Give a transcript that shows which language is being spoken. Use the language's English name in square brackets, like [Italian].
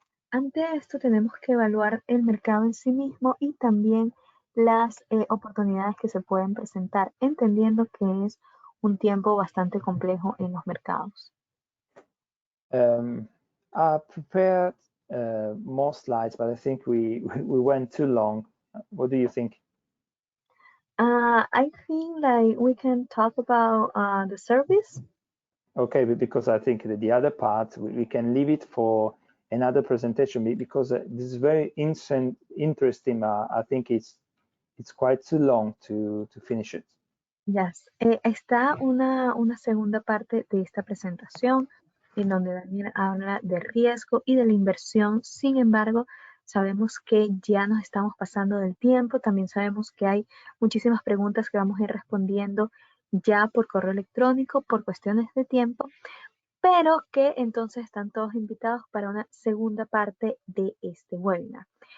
[Spanish] Ante esto tenemos que evaluar el mercado en sí mismo y también las oportunidades que se pueden presentar, entendiendo que es un tiempo bastante complejo en los mercados. [English] I prepared more slides, but I think we went too long. What do you think? I think like we can talk about the service. Okay, because I think that the other part we can leave it for another presentation because this is very interesting. I think it's quite too long to finish it. Yes. [Spanish] Está una segunda parte de esta presentación en donde Daniel habla de riesgo y de la inversión. Sin embargo, sabemos que ya nos estamos pasando del tiempo. También sabemos que hay muchísimas preguntas que vamos a ir respondiendo ya por correo electrónico por cuestiones de tiempo, pero que entonces están todos invitados para una segunda parte de este webinar.